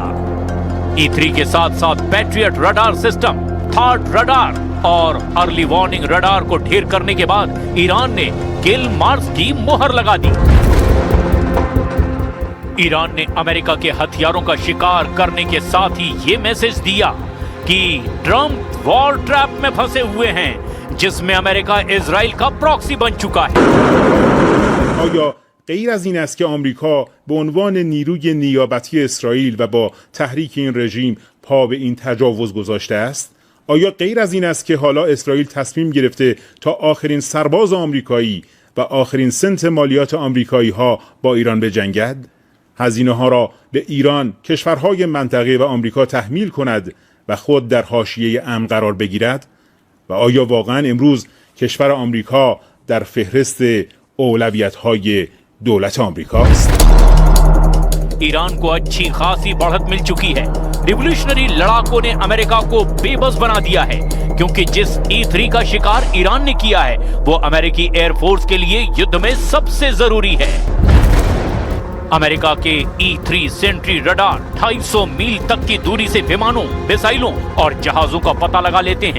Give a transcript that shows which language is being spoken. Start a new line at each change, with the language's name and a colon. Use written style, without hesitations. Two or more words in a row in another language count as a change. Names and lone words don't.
Hindi: E-3 के साथ साथ पैट्रियट
English: radar system, third radar
Hindi: और
English: early warning radar
Hindi: को ढेर करने के बाद ईरान ने
English: kill mars
Hindi: की मुहर लगा दी। ईरान ने अमेरिका के हथियारों का शिकार करने के साथ ही ये मैसेज दिया कि ट्रंप
English: war trap
Hindi: में फंसे हुए हैं, जिसमें अमेरिका इजराइल का प्रॉक्सी बन चुका है।
Persian: آیا غیر از این است که آمریکا به عنوان نیروی نیابتی اسرائیل و با تحریک این رژیم پا به این تجاوز گذاشته است؟ آیا غیر از این است که حالا اسرائیل تصمیم گرفته تا آخرین سرباز آمریکایی و آخرین سنت مالیات آمریکایی ها با ایران بجنگد؟ هزینه ها را به ایران، کشورهای منطقه و آمریکا تحمیل کند و خود در حاشیه امن قرار بگیرد؟ و آیا واقعا امروز کشور آمریکا در فهرست اولویت‌های دولت آمریکا است؟
Hindi: ईरान को अच्छी खासी बढ़त मिल चुकी है। रिवॉल्यूशनरी लड़ाकों ने अमेरिका को बेबस बना दिया है, क्योंकि जिस E-3 का शिकार ईरान ने किया है वो अमेरिकी एयरफोर्स के लिए युद्ध में सबसे जरूरी है। अमेरिका के E-3 सेंट्री रडार 250 मील तक की दूरी से विमानों, मिसाइलों और जहाजों का पता लगा लेते हैं।